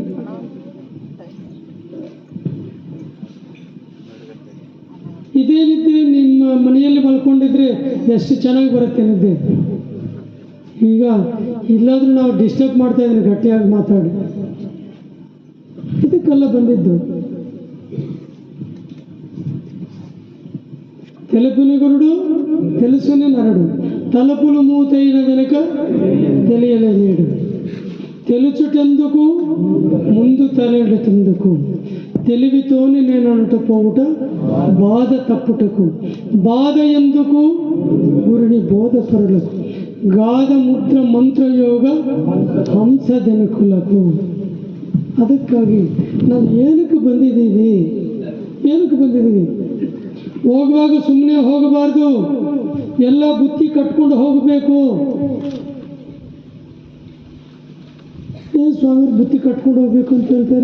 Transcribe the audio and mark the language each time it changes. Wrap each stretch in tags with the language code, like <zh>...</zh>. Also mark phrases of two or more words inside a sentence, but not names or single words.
<kn>ಇದೇ ನಿದ್ದೆ ನಿಮ್ಮ ಮನೆಯಲ್ಲಿ ಮಲ್ಕೊಂಡಿದ್ರೆ ಎಷ್ಟು ಚೆನ್ನಾಗಿ ಬರುತ್ತೆ ನಿದ್ದೆ. ಈಗ ಇಲ್ಲಾದ್ರೂ ನಾವು ಡಿಸ್ಟರ್ಬ್ ಮಾಡ್ತಾ ಇದ್ದೀನಿ, ಗಟ್ಟಿಯಾಗಿ ಮಾತಾಡಿ. ಇದಕ್ಕೆಲ್ಲ ಬಂದಿದ್ದು.</kn> <te>తెలుపునిగురుడు తెలుసుని నరుడు, తలుపులు మూతైన వెనుక తెలియలేడు. తెలుచుటెందుకు ముందు తలెడుతుందుకు, తెలివితోని నేననుట పోవుట బాధ తప్పుటకు, బాధ ఎందుకు గురుని బోధపరులకు, గాధ ముద్ర మంత్రయోగ హంసజనకులకు.</te> <kn>ಅದಕ್ಕಾಗಿ ನಾವು ಏನಕ್ಕೆ ಬಂದಿದ್ದೀವಿ? ಹೋಗುವಾಗ ಸುಮ್ಮನೆ ಹೋಗಬಾರ್ದು, ಎಲ್ಲ ಬುತ್ತಿ ಕಟ್ಕೊಂಡು ಹೋಗಬೇಕು. ಏನು ಸ್ವಾಮಿ ಬುತ್ತಿ ಕಟ್ಕೊಂಡು ಹೋಗ್ಬೇಕು ಅಂತ ಹೇಳ್ತಾರೆ.</kn>